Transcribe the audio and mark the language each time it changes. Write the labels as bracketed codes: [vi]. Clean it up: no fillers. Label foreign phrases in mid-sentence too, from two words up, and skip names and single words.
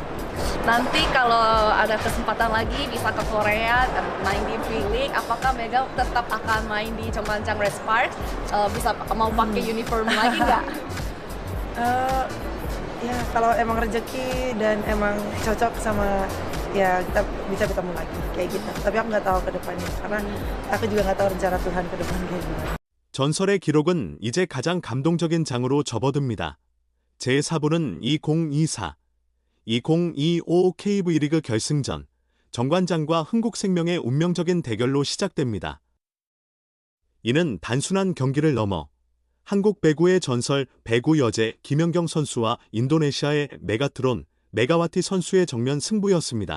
[id] Nanti kalau ada kesempatan lagi bisa ke Korea dan main di V-League, apakah Mega tetap akan main di Cheonggwanjang Red Sparks? Bisa mau pakai uniform lagi nggak? Eee, ya kalau emang rezeki dan emang cocok sama ya kita bisa ketemu lagi, kayak gitu. Tapi aku nggak tahu ke depannya, karena aku juga nggak tahu rencana Tuhan ke depan kayak gimana. [ko] 전설의 기록은 이제 가장 감동적인 장으로 접어듭니다. 제4부는 2024, 2025 KV리그 결승전, 정관장과 흥국생명의 운명적인 대결로 시작됩니다. 이는 단순한 경기를 넘어 한국 배구의 전설 배구 여제 김연경 선수와 인도네시아의 메가트론 메가와티 선수의 정면 승부였습니다.